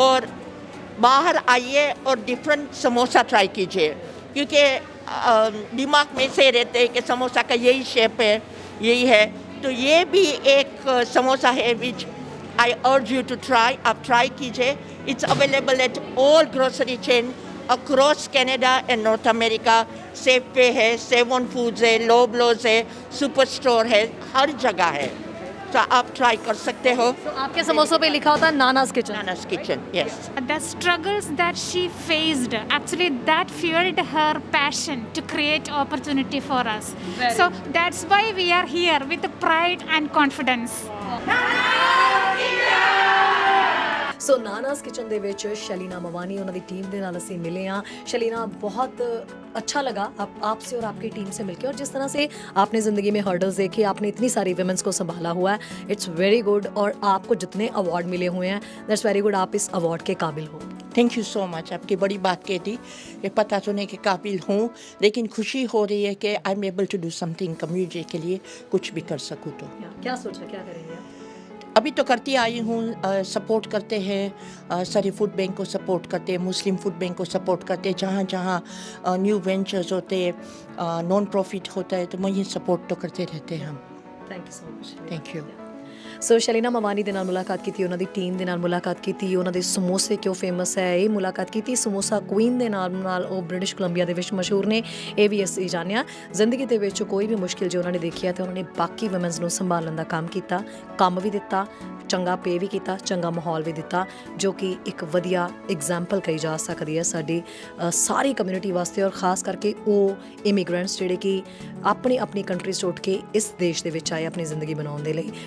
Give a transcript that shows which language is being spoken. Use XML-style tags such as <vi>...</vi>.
<hi>और बाहर आइए और डिफरेंट समोसा ट्राई कीजिए, क्योंकि दिमाग में से रहते हैं कि समोसा का यही शेप है, यही है, तो ये भी एक समोसा है</hi> <en>Which I urge you to try.</en> <hi>आप ट्राई कीजिए।</hi> <en>It's available at all grocery chain across Canada and North America.</en> <hi>Safeway है, सेवन फूड्स है, लोबलोज है, सुपर स्टोर है, हर जगह है, तो आप ट्राई कर सकते हो। तो आपके समोसों पे लिखा होता है नानाज kitchen. नानाज kitchen, yes.</hi> <en>The struggles that she faced, actually that fueled her passion to create opportunity for us. So that's why we are here with pride and confidence.</en> <pa>So ਨਾਨਾਸ kitchen ਦੇ ਵਿੱਚ ਸ਼ਲੀਨਾ ਮਵਾਨੀ ਉਹਨਾਂ ਦੀ ਟੀਮ ਦੇ ਨਾਲ ਅਸੀਂ ਮਿਲੇ ਹਾਂ।</pa> <hi>शलीना, बहुत अच्छा लगा आपसे और आपकी टीम से मिलकर, और जिस तरह से आपने ज़िंदगी में हर्डल्स देखे, आपने इतनी सारी वुमेंस को संभाला हुआ है,</hi> <en>It's very good.</en> <hi>और आपको जितने अवार्ड मिले हुए हैं,</hi> <en>that's very good,</en> <hi>आप इस अवार्ड के काबिल हो।</hi> <en>Thank you so much.</en> <hi>आपकी बड़ी बात कह दी, ये पता चलने के काबिल हूँ, लेकिन खुशी हो रही है कि</hi> <en>I am able to do something</en> <hi>community के लिए, कुछ भी कर सकूँ तो। क्या सोचा, क्या करेंगे? अभी तो करती आई हूँ, सपोर्ट करते हैं, सारे फूड बैंक को सपोर्ट करते हैं, मुस्लिम फूड बैंक को सपोर्ट करते हैं, जहाँ जहाँ न्यू वेंचर्स होते हैं, नॉन प्रॉफिट होता है, तो वही सपोर्ट तो करते रहते हैं हम।</hi> <en>Thank you so much. Thank you.</en> <pa>ਸੋ ਸ਼ਲੀਨਾ ਮਵਾਨੀ ਦੇ ਨਾਲ ਮੁਲਾਕਾਤ ਕੀਤੀ, ਉਹਨਾਂ ਦੀ ਟੀਮ ਦੇ ਨਾਲ ਮੁਲਾਕਾਤ ਕੀਤੀ, ਉਹਨਾਂ ਦੇ ਸਮੋਸੇ ਕਿਉਂ ਫੇਮਸ ਹੈ ਇਹ ਮੁਲਾਕਾਤ ਕੀਤੀ, ਸਮੋਸਾ ਕੁਈਨ ਦੇ ਨਾਲ ਉਹ ਬ੍ਰਿਟਿਸ਼ ਕੋਲੰਬੀਆ ਦੇ ਵਿੱਚ ਮਸ਼ਹੂਰ ਨੇ, ਇਹ ਵੀ ਅਸੀਂ ਜਾਣਿਆ। ਜ਼ਿੰਦਗੀ ਦੇ ਵਿੱਚ ਕੋਈ ਵੀ ਮੁਸ਼ਕਿਲ ਜੇ ਉਹਨਾਂ ਨੇ ਦੇਖੀ ਹੈ ਤਾਂ ਉਹਨਾਂ ਨੇ ਬਾਕੀ ਵੂਮਨਸ ਨੂੰ ਸੰਭਾਲਣ ਦਾ ਕੰਮ ਕੀਤਾ, ਕੰਮ ਵੀ ਦਿੱਤਾ, ਚੰਗਾ ਪੇ ਵੀ ਕੀਤਾ, ਚੰਗਾ ਮਾਹੌਲ ਵੀ ਦਿੱਤਾ, ਜੋ ਕਿ ਇੱਕ ਵਧੀਆ ਐਗਜ਼ਾਮਪਲ ਕਹੀ ਜਾ ਸਕਦੀ ਹੈ ਸਾਡੀ ਸਾਰੀ ਕਮਿਊਨਿਟੀ ਵਾਸਤੇ, ਔਰ ਖਾਸ ਕਰਕੇ ਉਹ ਇਮੀਗ੍ਰੈਂਟਸ ਜਿਹੜੇ ਕਿ ਆਪਣੀ ਕੰਟਰੀਜ਼ ਤੋਂ ਉੱਠ ਕੇ ਇਸ ਦੇਸ਼ ਦੇ ਵਿੱਚ ਆਏ ਆਪਣੀ ਜ਼ਿੰਦਗੀ ਬਣਾਉਣ ਦੇ ਲਈ।</pa>